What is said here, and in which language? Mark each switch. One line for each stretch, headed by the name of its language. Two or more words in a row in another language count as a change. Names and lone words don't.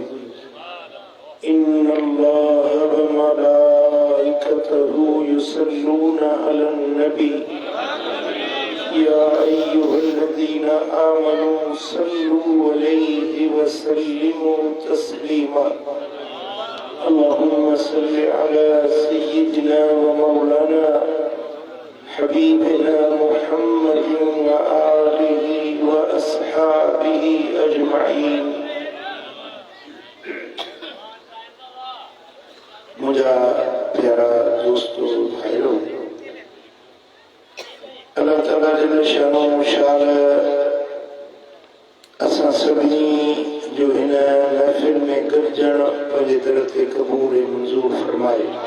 Arabic: إن الله وملائكته يصلون على النبي يا أيها الذين آمنوا صلوا عليه وسلموا تسليما اللهم صل على سيدنا ومولانا حبيبنا محمد وآله وأصحابه أجمعين
Sindhi: मुझा प्यारा दोस्तों भाइयों अल्लाह
Arabic: تعالى جل شأنه
Sindhi: शान असां सभी जो हिन महफिल में गॾिजण पंहिंजे दर ते क़बूल मंज़ूर फरमाए